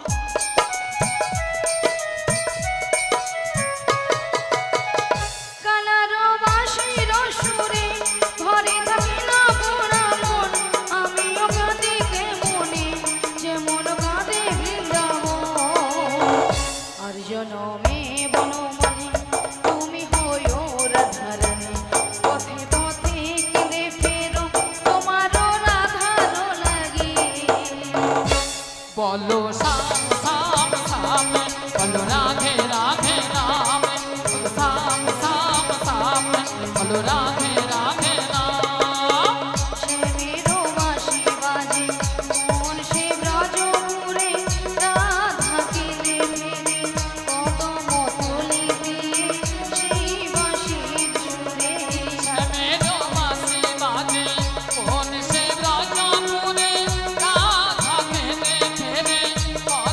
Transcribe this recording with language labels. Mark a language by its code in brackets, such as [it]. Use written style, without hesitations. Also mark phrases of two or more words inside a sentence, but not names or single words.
[bn] কালারো বাঁশির সুরে ঘরে থাকি না পোড়া মন আমিও কাঁদিকে মনে যেমন কাঁদে বৃন্দাবন। আর জনমে বনমালী তুমি হইও রাধারানী পথে পথে কেঁদে ফেরো তোমারও রাধারও লাগি। [hi] बोलो श्याम श्याम श्याम बोलो राधे राधे नाम बोलो श्याम श्याम श्याम बोलो राधे राधे नाम। [bn] শ্যামেরো বাঁশি বাজে কোন সে ব্রজপুরে রাধা কেঁদে ফেরে কদম তলিতে সেই বাঁশির সুরে। শ্যামেরো বাঁশি বাজে কোন সে ব্রজমুনি রাধা কেন্দ্রে তেরে